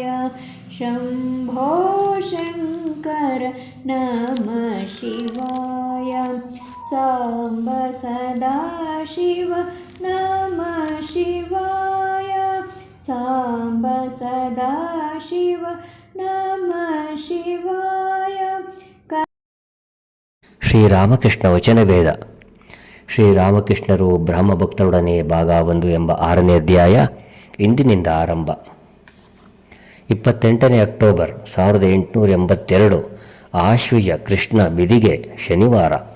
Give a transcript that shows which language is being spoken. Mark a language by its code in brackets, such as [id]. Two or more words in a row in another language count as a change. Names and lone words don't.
[sa] शम्भो शङ्कर नमः शिवाय। साम्ब सदाशिव नमः शिवाय। साम्ब सदाशिव नमः शिवाय। [kn] ಶ್ರೀರಾಮಕೃಷ್ಣ ವಚನವೇದ. ಶ್ರೀರಾಮಕೃಷ್ಣರು ಬ್ರಹ್ಮಭಕ್ತರೊಡನೆ ಭಾಗ 1 ಎಂಬ 6ನೇ ಅಧ್ಯಾಯ ಇಂದಿನಿಂದ ಆರಂಭ. 28 ಅಕ್ಟೋಬರ್ 1882 ಆಶ್ವಿಜ ಕೃಷ್ಣ ಬಿದಿಗೆ ಶನಿವಾರ.